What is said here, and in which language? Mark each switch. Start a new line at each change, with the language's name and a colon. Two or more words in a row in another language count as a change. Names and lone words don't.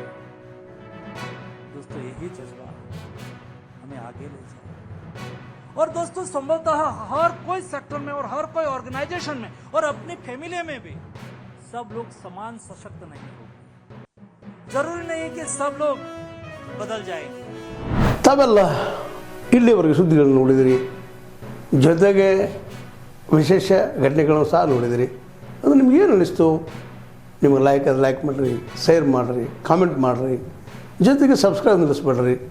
Hindi: दोस्तों, यही जज्बा हमें आगे ले जाए। और दोस्तों, संभवतः हर कोई सेक्टर में और हर कोई ऑर्गेनाइजेशन में और अपनी फैमिली में भी सब लोग समान सशक्त नहीं होंगे। जरूरी नहीं है कि सब लोग बदल जाएंगे।
Kannada: ತಾವೆಲ್ಲ ಇಲ್ಲಿವರೆಗೆ ಸುದ್ದಿಗಳನ್ನು ನೋಡಿದಿರಿ, ಜೊತೆಗೆ ವಿಶೇಷ ಘಟನೆಗಳನ್ನು ಸಹ ನೋಡಿದಿರಿ. ಅದು ನಿಮಗೇನು ಅನ್ನಿಸ್ತು? ನಿಮಗೆ ಲೈಕ್ ಮಾಡಿರಿ, ಶೇರ್ ಮಾಡಿರಿ, ಕಾಮೆಂಟ್ ಮಾಡಿರಿ, ಜೊತೆಗೆ ಸಬ್ಸ್ಕ್ರೈಬ್ ನಿಲ್ಲಿಸ್ಬೇಡ್ರಿ.